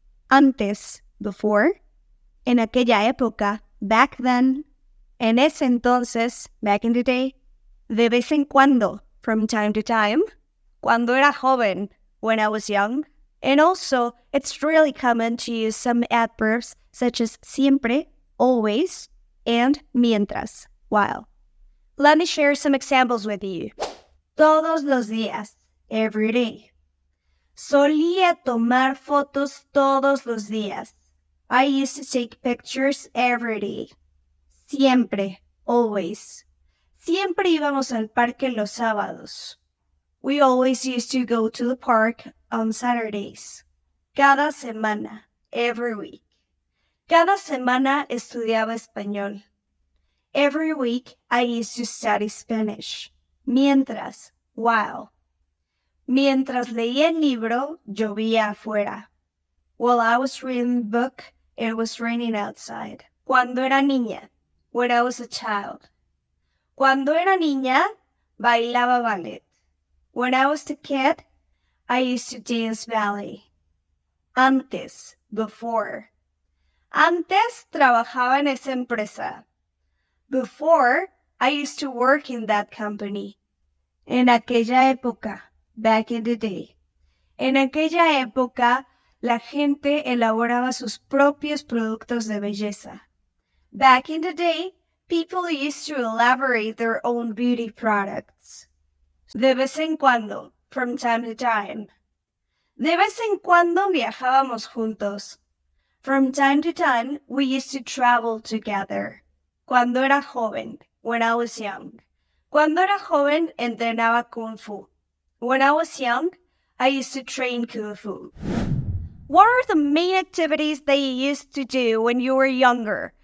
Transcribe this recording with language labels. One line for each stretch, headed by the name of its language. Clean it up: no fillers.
English: antes, before; en aquella época, back then; en ese entonces, back in the day; de vez en cuando, from time to time; cuando era joven, when I was young. And also, it's really common to use some adverbs such as siempre, always, and mientras, while. Let me share some examples with you.
Spanish: Todos los días, every day. Solía tomar fotos todos los días.
English: I used to take pictures every day.
Spanish: Siempre, always. Siempre íbamos al parque los sábados.
English: We always used to go to the park on Saturdays.
Spanish: Cada semana, every week. Cada semana estudiaba español.
English: Every week I used to study Spanish.
Spanish: Mientras, while. Mientras leía el libro, llovía afuera.
English: While I was reading the book, it was raining outside. Cuando era niña, when I was a child.
Spanish: Cuando era niña, bailaba ballet.
English: When I was a kid, I used to dance ballet.
Spanish: Antes, before. Antes trabajaba en esa empresa.
English: Before, I used to work in that company. En aquella época, back in the day.
Spanish: En aquella época, la gente elaboraba sus propios productos de belleza.
English: Back in the day, people used to elaborate their own beauty products.
Spanish: De vez en cuando, from time to time. De vez en cuando viajábamos juntos.
English: From time to time, we used to travel together.
Spanish: Cuando era joven, when I was young. Cuando era joven, entrenaba Kung Fu.
English: When I was young, I used to train Kung Fu. What are the main activities that you used to do when you were younger?